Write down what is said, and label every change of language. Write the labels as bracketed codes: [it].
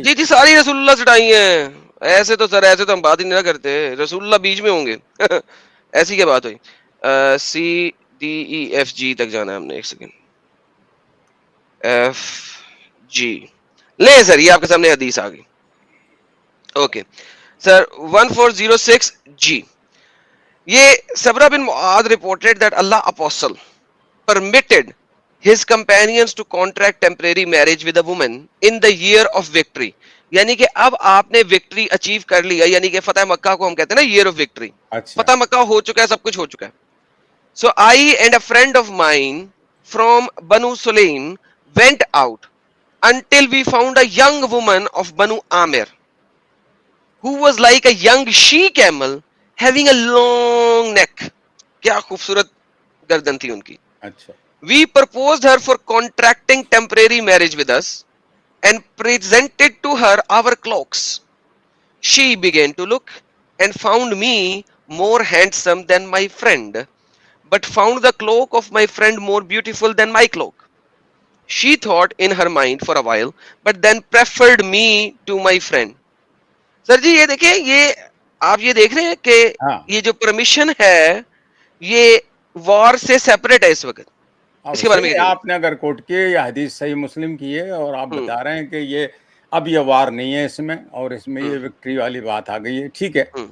[ur] جی ساری رسول اللہ سے ٹائی ہیں. ایسے تو سر ایسے تو ہم بات ہی نہیں کرتے, رسول اللہ بیچ میں ہوں گے. ایسی کیا بات ہوئی. CDEFG تک جانا ہے ہم نے, ایک سیکنڈ, FG لے سر, یہ آپ کے سامنے حدیث آ گئی. اوکے سر 1406 G, یہ [en] صبرہ بن معاذ reported that Allah apostle permitted his companions to contract temporary marriage with a woman in the year of victory. [ur] یعنی کہ اب آپ نے وکٹری اچیو کر لیا, یعنی کہ فتح مکہ کو ہم کہتے ہیں نا ایئر آف وکٹری. فتح مکہ ہو چکا ہے, سب کچھ ہو چکا ہے. [en] So I and a friend of mine from Banu Sulaim went out until we found a young woman of Banu Amir who was like a young she camel having a long neck. [ur] کیا خوبصورت گردن تھی ان کی. اچھا. [en] We proposed her for contracting temporary marriage with us and presented to her our cloaks. She began to look and found me more handsome than my friend, but found the cloak of my friend more beautiful than my cloak. She thought in her mind for a while, but then preferred me to my friend. [ur] سر جی یہ دیکھیں, یہ آپ یہ دیکھ رہے ہیں کہ یہ جو پرمیشن ہے یہ وار سے سیپریٹ ہے اس وقت. اس کے بارے میں آپ نے اگر کوٹ کیے یا حدیث صحیح مسلم کی ہے, اور آپ بتا رہے ہیں کہ یہ اب یہ وار نہیں ہے اس میں, اور اس میں یہ وکٹری والی بات آ گئی ہے, ٹھیک ہے.